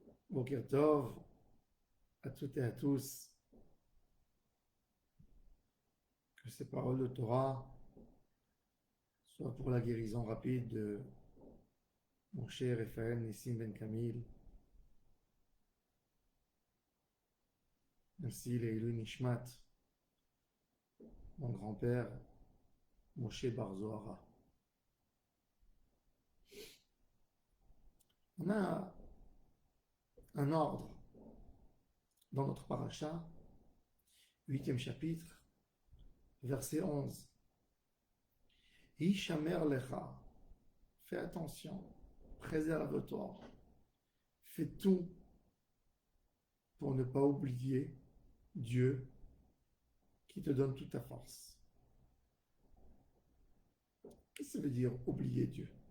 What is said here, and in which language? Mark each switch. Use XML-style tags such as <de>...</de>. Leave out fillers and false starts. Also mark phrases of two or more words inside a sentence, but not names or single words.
<he>בוקר טוב,</he> <fr>à toutes et à tous, que ces paroles de Torah soient pour la guérison rapide de mon cher Raphaël Nissim Ben Kamil, ainsi les</fr> <he>עילוי נשמת,</he> <fr>mon grand-père Moshe Bar Zohara. On a un ordre dans notre paracha, 8e chapitre, verset 11.</fr> <he>השמר לך,</he> <fr>fais attention, préserve-toi, fais tout pour ne pas oublier Dieu qui te donne toute ta force. Qu'est-ce que ça veut dire oublier Dieu?</fr>